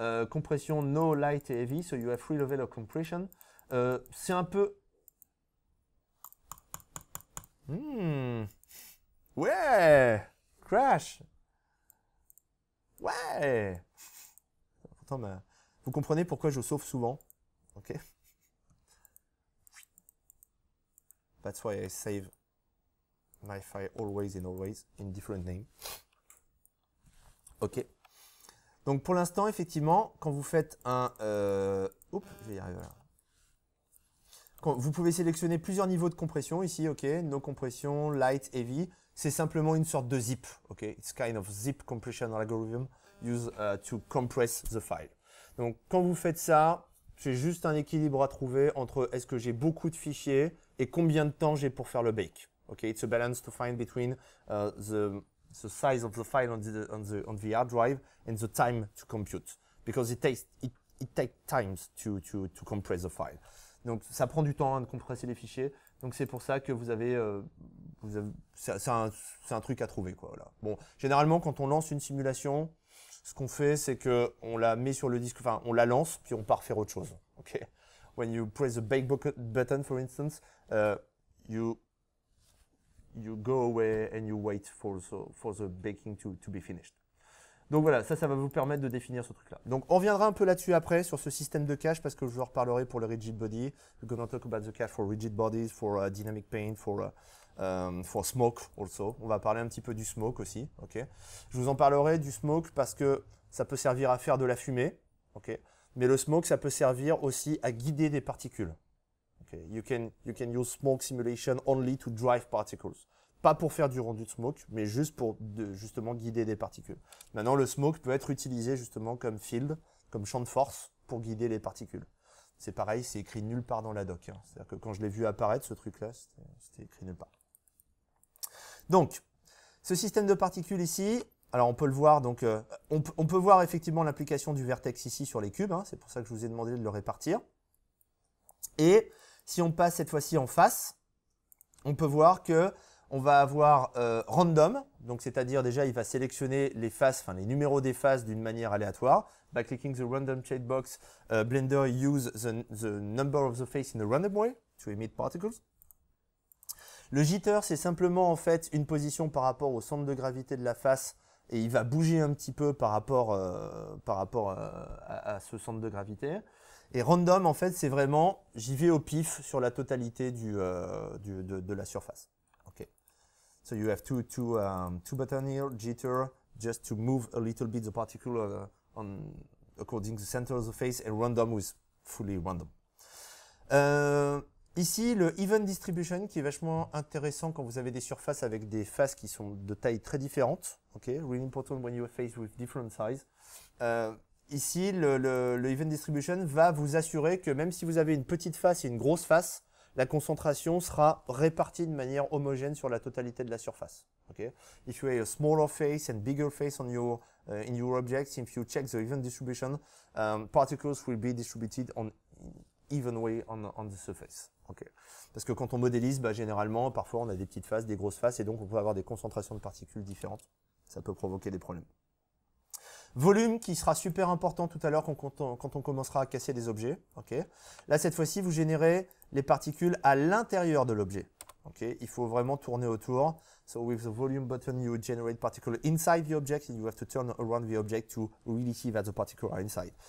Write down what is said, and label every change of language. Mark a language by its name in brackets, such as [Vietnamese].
[English] Compression no, light et heavy, so you have 3 levels of compression. [French] C'est un peu... Ouais! Crash! Ouais! Pourtant, bah, vous comprenez pourquoi je sauve souvent, ok? [English] That's why I save my file always and always in different name. Ok. [French] Donc pour l'instant, effectivement, quand vous faites un... Oups, je vais y arriver là. Vous pouvez sélectionner plusieurs niveaux de compression ici, ok. [English] No compression, light, heavy. [French] C'est simplement une sorte de zip, ok. [English] It's kind of zip compression algorithm used to compress the file. [French] Donc quand vous faites ça, c'est juste un équilibre à trouver entre est-ce que j'ai beaucoup de fichiers et combien de temps j'ai pour faire le bake. [English] Ok, it's a balance to find between the size of the file on the hard drive and the time to compute, because it takes time to compress the file. [French] Donc ça prend du temps de compresser les fichiers. Donc c'est pour ça que vous c'est un truc à trouver, quoi. Voilà. Bon, généralement, quand on lance une simulation, ce qu'on fait, c'est que on la met sur le disque, enfin, on la lance, puis on part faire autre chose. Ok. [English] When you press the bake button, for instance, you go away and you wait for the baking to be finished. [French] Donc voilà, ça va vous permettre de définir ce truc-là. Donc on reviendra un peu là-dessus après, sur ce système de cache, parce que je vous en reparlerai pour le rigid body. [English] We're going to talk about the cache for rigid bodies, for dynamic paint, for smoke also. [French] On va parler un petit peu du smoke aussi. Okay. Je vous en parlerai du smoke parce que ça peut servir à faire de la fumée. Okay. Mais le smoke, ça peut servir aussi à guider des particules. Okay. [English] You can use smoke simulation only to drive particles. [French] Pas pour faire du rendu de smoke, mais juste pour justement guider des particules. Maintenant, le smoke peut être utilisé justement comme field, comme champ de force pour guider les particules. C'est pareil, c'est écrit nulle part dans la doc. Hein. C'est-à-dire que quand je l'ai vu apparaître, ce truc-là, c'était écrit nulle part. Donc, ce système de particules ici, alors on peut le voir, donc on peut voir effectivement l'application du vertex ici sur les cubes. Hein. C'est pour ça que je vous ai demandé de le répartir. Et si on passe cette fois-ci en face, on peut voir que on va avoir random, donc c'est-à-dire déjà il va sélectionner les faces, enfin les numéros des faces d'une manière aléatoire. [English] By clicking the random checkbox, Blender use the number of the face in a random way to emit particles. [French] Le jitter, c'est simplement en fait une position par rapport au centre de gravité de la face et il va bouger un petit peu par rapport à ce centre de gravité. Et random, en fait, c'est vraiment j'y vais au pif sur la totalité de la surface. [English] So you have two buttons here, jitter, just to move a little bit the particle according to the center of the face, and random with fully random. [French] Ici, le even distribution qui est vachement intéressant quand vous avez des surfaces avec des faces qui sont de tailles très différentes. [English] Okay, really important when you are faced with different size. [French] Ici, le even distribution va vous assurer que même si vous avez une petite face et une grosse face, la concentration sera répartie de manière homogène sur la totalité de la surface. Okay? [English] If you have a smaller face and bigger face on your, in your objects, if you check the even distribution, particles will be distributed on even way on the surface. Okay? [French] Parce que quand on modélise, généralement, parfois on a des petites faces, des grosses faces, et donc on peut avoir des concentrations de particules différentes. Ça peut provoquer des problèmes. Volume qui sera super important tout à l'heure quand on commencera à casser des objets. Okay. Là, cette fois-ci, vous générez les particules à l'intérieur de l'objet. Okay. Il faut vraiment tourner autour. [English] So with the volume button, you generate particles inside the object and you have to turn around the object to really see that the particles are inside.